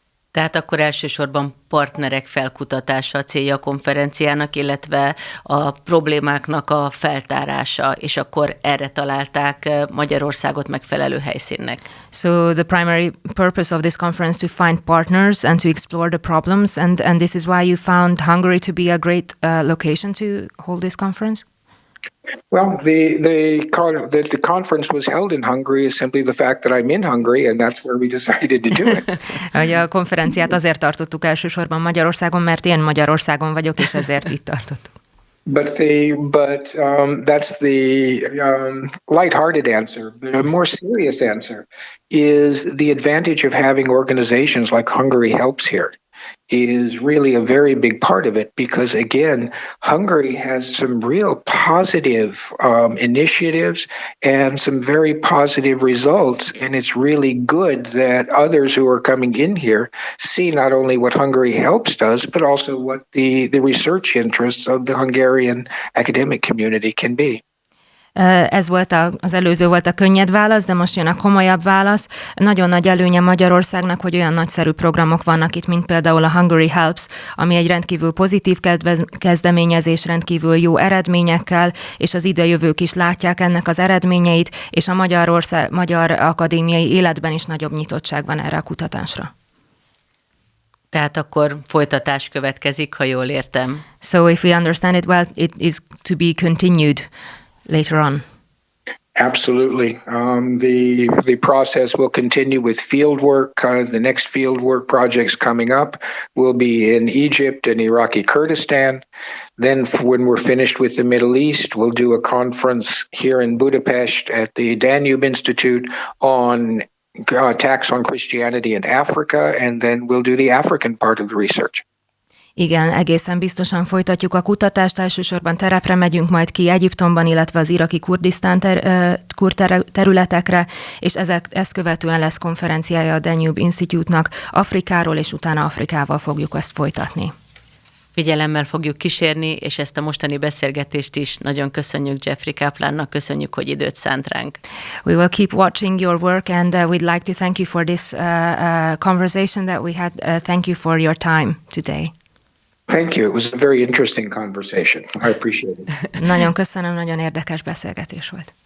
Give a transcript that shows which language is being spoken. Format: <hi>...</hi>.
<hu>Tehát akkor elsősorban partnerek felkutatása a célja a konferenciának, illetve a problémáknak a feltárása, és akkor erre találták Magyarországot megfelelő helyszínnek.</hu> <en>So the primary purpose of this conference to find partners and to explore the problems, and this is why you found Hungary to be a great location to hold this conference? Well, the conference was held in Hungary is simply the fact that I'm in Hungary, and that's where we decided to do it.</en> <hu>A konferenciát azért tartottuk elsősorban Magyarországon, mert én Magyarországon vagyok, és ezért itt tartottuk.</hu> <en>But that's the lighthearted answer. But a more serious answer is the advantage of having organizations like Hungary Helps here is really a very big part of it, because again, Hungary has some real positive initiatives and some very positive results, and it's really good that others who are coming in here see not only what Hungary Helps does, but also what the research interests of the Hungarian academic community can be.</en> <hu>Ez volt az előző volt a könnyed válasz, de most jön a komolyabb válasz. Nagyon nagy előnye Magyarországnak, hogy olyan nagyszerű programok vannak itt, mint például a Hungary Helps, ami egy rendkívül pozitív kezdeményezés, rendkívül jó eredményekkel, és az idejövők is látják ennek az eredményeit, és a magyar akadémiai életben is nagyobb nyitottság van erre a kutatásra. Tehát akkor folytatás következik, ha jól értem.</hu> <en>So if we understand it well, it is to be continued later on. Absolutely. The process will continue with field work. The next field work projects coming up will be in Egypt and Iraqi Kurdistan. Then when we're finished with the Middle East, we'll do a conference here in Budapest at the Danube Institute on attacks on Christianity in Africa, and then we'll do the African part of the research.</en> <hu>Igen, egészen biztosan folytatjuk a kutatást, elsősorban terepre megyünk majd ki Egyiptomban, illetve az iraki Kurdisztán területekre, és ezt követően lesz konferenciája a Danube Institute-nak Afrikáról, és utána Afrikával fogjuk ezt folytatni. Figyelemmel fogjuk kísérni, és ezt a mostani beszélgetést is nagyon köszönjük Jeffrey Kaplannak, köszönjük, hogy időt szánt ránk.</hu> <en>We will keep watching your work, and we'd like to thank you for this conversation that we had. Thank you for your time today. Thank you. It was a very interesting conversation. I appreciate it.</en> <hu>Nagyon köszönöm, nagyon érdekes beszélgetés volt.</hu>